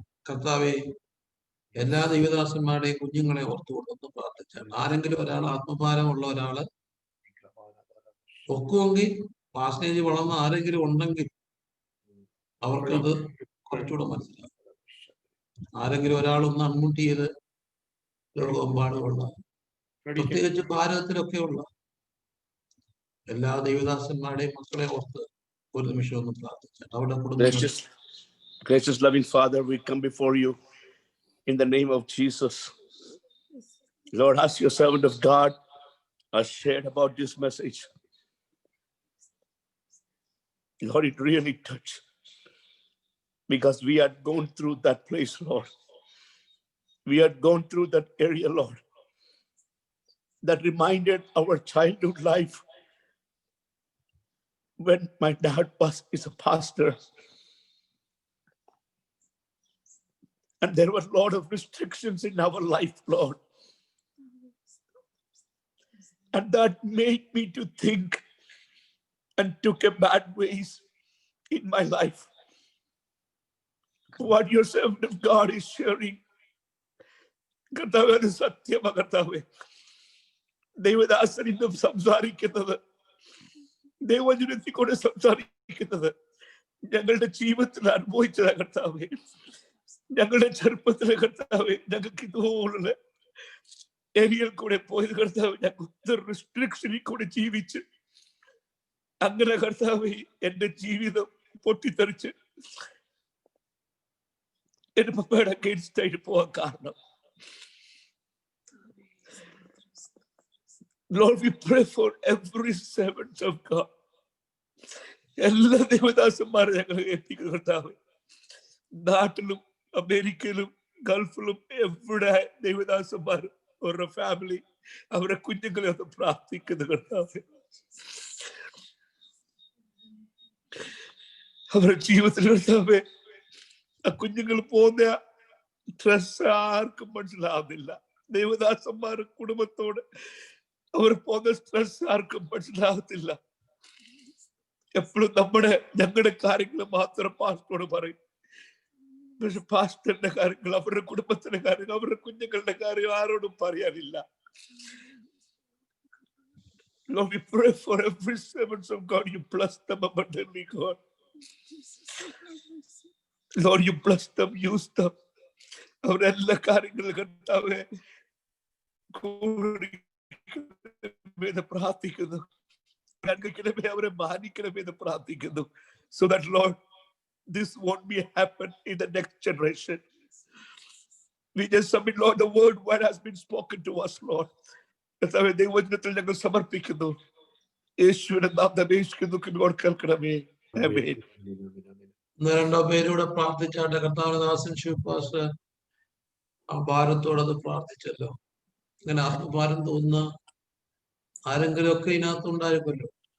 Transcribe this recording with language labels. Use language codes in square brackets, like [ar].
[ml] കർത്താവെ, എല്ലാ ദൈവദാസന്മാരുടെയും കുഞ്ഞുങ്ങളെ ഓർത്തുകൊണ്ടൊന്ന് പ്രാർത്ഥിച്ചാൽ, ആരെങ്കിലും ഒരാൾ ആത്മഭാരമുള്ള ഒരാള് ഒക്കുമെങ്കിൽ, പാസേജ് വളർന്ന ആരെങ്കിലും ഉണ്ടെങ്കിൽ അവർക്കത് കുറച്ചുകൂടെ മനസ്സിലാക്കും. ആരെങ്കിലും ഒരാളൊന്ന് അൺമ്യൂട്ട് ചെയ്ത് ലോകമെമ്പാടുമുള്ള, പ്രത്യേകിച്ച് ഭാരതത്തിലൊക്കെ ഉള്ള എല്ലാ ദൈവദാസന്മാരുടെയും മക്കളെ ഓർത്ത് ഒരു നിമിഷം ഒന്ന് പ്രാർത്ഥിച്ചാൽ അവിടെ കുടുംബം. [en] Gracious loving Father, we come before you in the name of Jesus. Lord, as your servant of God has shared about this message, Lord, it really touched, because we had gone through that place, Lord. We had gone through that area, Lord, that reminded our childhood life when my dad is a pastor. And there were a lot of restrictions in our life, Lord. And that made me to think and took a bad ways in my life. What your servant of God is sharing, [ml] കർത്താവേ, സത്യമാ കർത്താവേ. ദൈവദാസൻ ഇന്നും സംസാരിക്കുന്നത്, ദൈവജനത്തിൽ കൂടെ സംസാരിക്കുന്നത് ഞങ്ങളുടെ ജീവിതത്തിൽ അനുഭവിച്ചതാ കർത്താവേ. ഞങ്ങളുടെ ചെറുപ്പത്തിലെ കർത്താവേ, ഞങ്ങൾക്ക് ഇതുപോലെ ഏരിയയിൽ കൂടെ പോയത് കർത്താവ്, ഞങ്ങൾക്ക് റെസ്ട്രിക്ഷനിൽ കൂടെ ജീവിച്ച് അങ്ങനെ കർത്താവേ എന്റെ ജീവിതം പൊട്ടിത്തെറിച്ച് എന്റെ പപ്പയുടെ അഗെയിൻസ്റ്റ് ആയിട്ട് പോകാൻ കാരണം. [en] Lord, we pray for every servant of God. [ml] എല്ലാ ദൈവദാസന്മാരെ ഞങ്ങൾ ഏൽപ്പിക്കുന്നു കർത്താവേ. നാട്ടിലും അമേരിക്കയിലും ഗൾഫിലും എവിടെ ദൈവദാസന്മാർ അവരുടെ ഫാമിലി, അവരുടെ കുഞ്ഞുങ്ങളെ ഒന്ന് പ്രാർത്ഥിക്കുന്നു കർത്താവേ. അവരുടെ ജീവിതത്തിൽ കർത്താവേ, ആ കുഞ്ഞുങ്ങൾ പോകുന്ന സ്ട്രെസ് ആർക്കും മനസ്സിലാവുന്നില്ല. ദൈവദാസന്മാർ കുടുംബത്തോട് അവർ പോകുന്ന സ്ട്രെസ് ആർക്കും മനസ്സിലാവത്തില്ല. എപ്പോഴും ഞങ്ങളുടെ കാര്യങ്ങൾ മാത്രം പാസ്റ്ററോട് പറയും. പക്ഷെ പാസ്റ്ററിന്റെ കാര്യങ്ങൾ, അവരുടെ കുടുംബത്തിന്റെ കാര്യങ്ങൾ, അവരുടെ കുഞ്ഞുങ്ങളുടെ കാര്യം ആരോടും പറയാനില്ല. [en] Lord, we pray for every servants of God. You bless them abundantly, God. Lord, you bless them, use them. [ml] അവരുടെ എല്ലാ കാര്യങ്ങളും കർത്താവേ കൂടി പ്രാർത്ഥിക്കുന്നു. അവരെ മാനിക്കണമെന്ന് പ്രാർത്ഥിക്കുന്നു. [en] So that Lord, this won't be happen in the next generation. We just submit, Lord, the word what has been spoken to us, Lord. [ml] ദൈവവചനത്തിൽ ഞങ്ങൾ സമർപ്പിക്കുന്നു. യേശുവിന്റെ നാമത്തിൽ യേശുവിനെ കേൾക്കണമേ. ആമേൻ. രണ്ടോ പേരൂടെ പ്രാർത്ഥിച്ചാട്ടെ. കർത്താവദാസൻ ശിവപാസ് ആ ഭാരത്തോടത് പ്രാർത്ഥിച്ചല്ലോ. അങ്ങനെ ആത്മഭാരം തോന്നുന്ന ആരെങ്കിലും ഒക്കെ ഇതിനകത്ത് ഉണ്ടായിരുന്നല്ലോ.